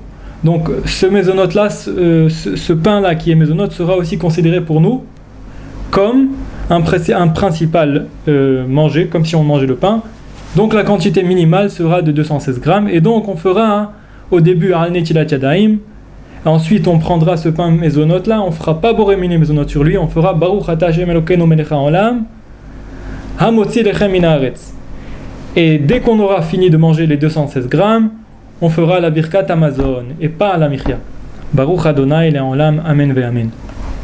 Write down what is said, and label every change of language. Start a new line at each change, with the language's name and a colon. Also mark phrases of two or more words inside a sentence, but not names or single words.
French: Donc ce mésonote-là, ce pain-là qui est mésonote sera aussi considéré pour nous comme un principal manger, comme si on mangeait le pain. Donc la quantité minimale sera de 216 grammes. Et donc on fera au début
Hebrew: על נטילת ידיים.
French: Ensuite on prendra ce pain mésonote là, on fera pas
Hebrew: בורא מיני מזונות
French: sur lui, on fera
Hebrew: ברוך אתה השם אלוקינו מלך העולם המוציא לחם מן הארץ.
French: Et dès qu'on aura fini de manger les 216 grammes, on fera la
Hebrew: ברכת המזון
French: et pas la michya.
Hebrew: ברוך ה' לעולם אמן ואמן.